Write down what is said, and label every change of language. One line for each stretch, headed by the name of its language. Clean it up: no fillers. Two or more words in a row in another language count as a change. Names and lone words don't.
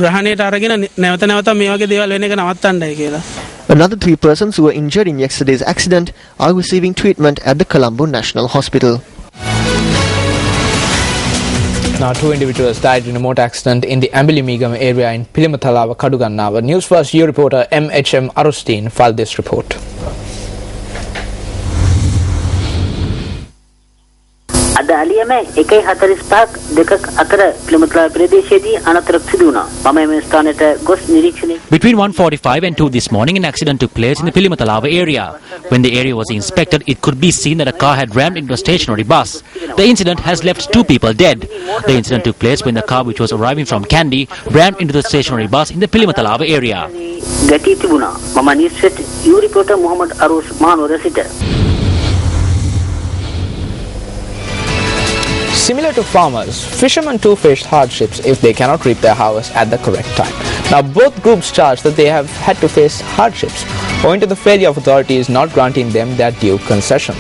English: Another 3 persons who were injured in yesterday's accident are receiving treatment at the Colombo National Hospital. Now, 2 individuals died in a motor accident in the Ambilimigam area in Pilimatalawa, Kadugannava. News First EU reporter M.H.M. Arusteen filed this report.
Sinhala: අද අලියම 1:45ක් දෙකක් අතර පිළිමතලා ප්‍රදේශයේදී අනතුරක් සිදු වුණා. මම මේ ස්ථානයට ගොස් නිරීක්ෂණය.
English: Between 1:45 and 2 this morning, an accident took place in the Pilimatalawa area. When the area was inspected, it could be seen that a car had rammed into a stationary bus. The incident has left 2 people dead. The incident took place when the car, which was arriving from Kandy, rammed into the stationary bus in the Pilimatalawa area.
Sinhala: ගැටි තිබුණා. මම
English: News EU reporter
Sinhala: මොහමඩ් අරුස් මානෝර සිට.
English: Similar to farmers, fishermen too faced hardships if they cannot reap their harvest at the correct time. Now, both groups charge that they have had to face hardships owing to the failure of authorities not granting them their due concessions.